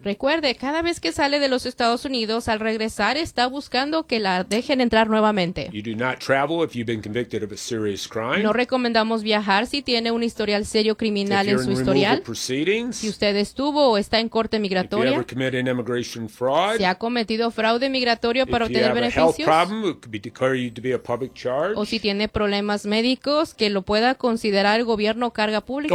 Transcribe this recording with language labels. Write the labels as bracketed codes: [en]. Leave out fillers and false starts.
[es] Recuerde, cada vez que sale de los Estados Unidos, al regresar está buscando que la dejen entrar nuevamente. [en] You do not travel if you've been convicted of a serious crime. [es] No recomendamos viajar si tiene un historial serio criminal en su historial. [en] If you're in removal proceedings. [es] Si usted estuvo o está en corte migratoria. [en] If you ever committed an immigration fraud. [es] Si ha cometido fraude migratorio para obtener beneficios. [en] If you have a health problem, declare you to be a public charge. [es] O si tiene problemas médicos, que lo pueda considerar el gobierno carga pública.